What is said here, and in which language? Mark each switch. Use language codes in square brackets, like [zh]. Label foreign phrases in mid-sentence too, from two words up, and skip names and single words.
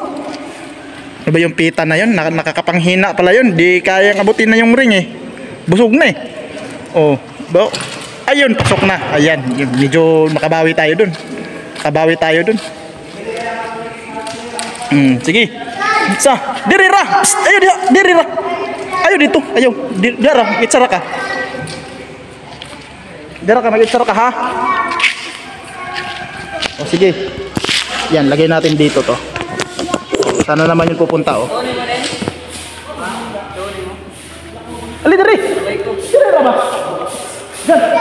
[tl] Ano ba yung pita na yun? Nakakapanghina pala yun. Di kayang abutin na yung ring eh. Busog na eh. Oh, ayun, pasok na. Ayan, medyo makabawi tayo dun. Sige. [ceb] Sa, diri ra. Psst, ayo diri ra. [tl] Ayo dito. [ceb] Ayo, dira, itsara ka. Dira ka, mag-itsara ka ha. [tl] O sige. Yan, lagay natin dito to. Sana naman yung pupunta oh. [ceb] Ali diri. Diri ra ba? Diyan.